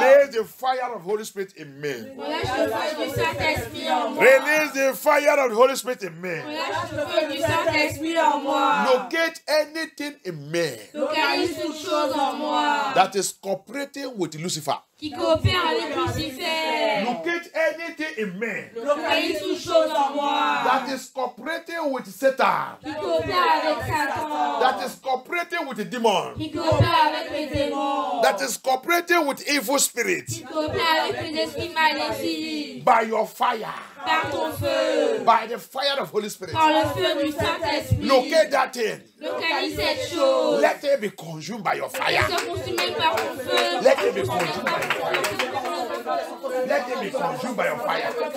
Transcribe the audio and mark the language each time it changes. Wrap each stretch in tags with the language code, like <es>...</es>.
<en>Release the fire of Holy Spirit in me.</en> <fr>Relâche le feu du Saint-Esprit en moi.</fr> <en>Release the fire of the Holy Spirit in me.</en> <fr>Relâche le feu du Saint-Esprit en moi.</fr> <en>Locate anything in me</en> <fr>Localise toute chose en moi</fr> <en>that is cooperating with Lucifer.</en> <fr>qui coopère avec Lucifer.</fr> <en>Locate anything in me</en> <fr>Localise toute chose en moi</fr> <en>that is cooperating with Satan.</en> <fr>qui coopère avec Satan.</fr> <en>That is cooperating with the demon.</en> <fr>Qui coopère avec les démons.</fr> <en>That is cooperating with evil spirits.</en> <fr>Qui coopère avec les esprits maléfiques.</fr> <en>By your fire.</en> <fr>Par ton feu.</fr> <en>By the fire of Holy Spirit.</en> <fr>Par le feu du Saint-Esprit.</fr> <en>Locate that thing.</en> <fr>Localise cette chose.</fr> <en>Let it be consumed by your fire.</en> <fr>Se consumer par ton feu.</fr> <en>Let it be consumed by your fire. Let it be consumed by your fire.</en>